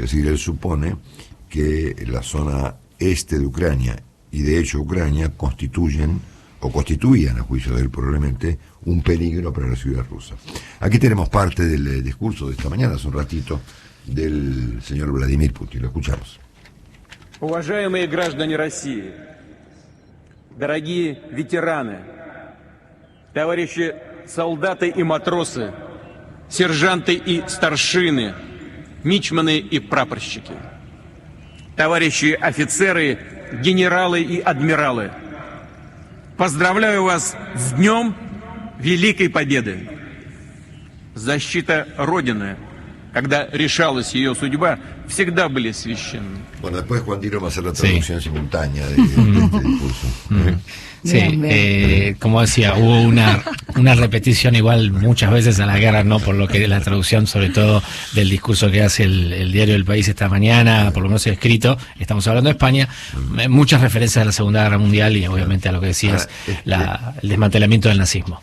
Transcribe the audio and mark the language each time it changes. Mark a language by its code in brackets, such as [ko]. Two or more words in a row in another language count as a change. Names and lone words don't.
[es] Es decir, él supone que la zona este de Ucrania, y de hecho Ucrania, constituían, a juicio de él probablemente, un peligro para la ciudad rusa. Aquí tenemos parte del discurso de esta mañana, hace un ratito, del señor Vladimir Putin. Lo escuchamos. [ru] Уважаемые граждане России, дорогие ветераны, товарищи солдаты и матросы, сержанты и старшины, мичманы и прапорщики, товарищи офицеры, генералы и адмиралы, поздравляю вас с Днем Великой Победы. Защита Родины, когда решалась ее судьба, всегда были священны. [es] Bueno, después Juan Dino va a hacer la traducción simultánea de este discurso. Sí, como decía, hubo una repetición igual muchas veces a la guerra, ¿no? Por lo que la traducción, sobre todo del discurso que hace el diario El País esta mañana, por lo menos escrito, estamos hablando de España, muchas referencias a la Segunda Guerra Mundial y obviamente a lo que decías, el desmantelamiento del nazismo.